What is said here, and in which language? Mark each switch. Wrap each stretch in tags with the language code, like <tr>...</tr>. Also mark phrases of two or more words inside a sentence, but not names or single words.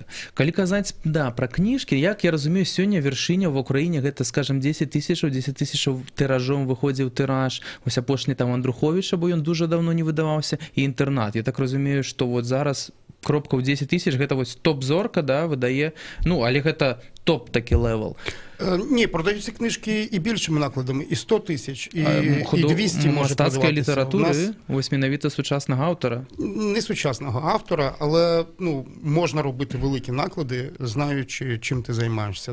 <be>Калі казаць, да, пра кніжкі, як я разумею, сёння вяршыня ва ўкраіне гэта, скажем, 10 тысячаў тыражом выходзіў тыраж, вось апошні там Андруховіча, бо ён дуже давно не выдаваўся, і інтэрнат. Я так разумею, што вот зараз кропка ў 10 тысяч, гэта вось топ-зорка, да, выдае, ну, але гэта топ такі левел.</be> <uk>Ні, продаються книжки і більшими накладами, і 100 тисяч, і 200 може продаватися. Мастацької літератури, ось міновіто сучасного автора? Не сучасного автора, але ну, можна робити великі наклади, знаючи, чим ти займаєшся.</uk>